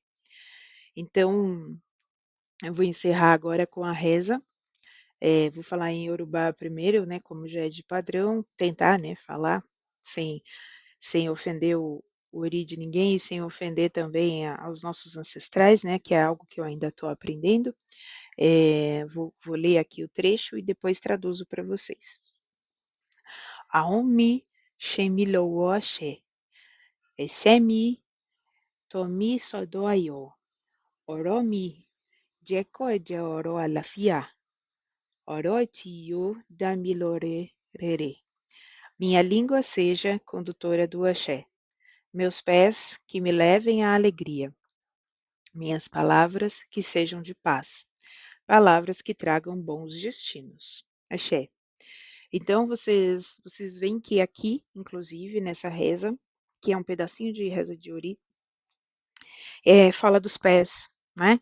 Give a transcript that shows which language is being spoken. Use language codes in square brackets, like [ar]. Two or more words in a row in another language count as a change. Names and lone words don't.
[pt] Então, eu vou encerrar agora com a reza, vou falar em Yorubá primeiro, né, como já é de padrão, tentar, né, falar sem ofender o ori de ninguém e sem ofender também aos nossos ancestrais, né, que é algo que eu ainda estou aprendendo. Vou ler aqui o trecho e depois traduzo para vocês. [yo] Aomi Shemilowo Ashe, Esemi Tomi Sodoayo, Oromi Jeko Eje Oro Alafia, Oro Tiyo Damilore Rere. [pt] Minha língua seja condutora do axé, meus pés que me levem à alegria, minhas palavras que sejam de paz, palavras que tragam bons destinos. Axé. Então vocês veem que aqui, inclusive nessa reza, que é um pedacinho de reza de Ori, fala dos pés, né?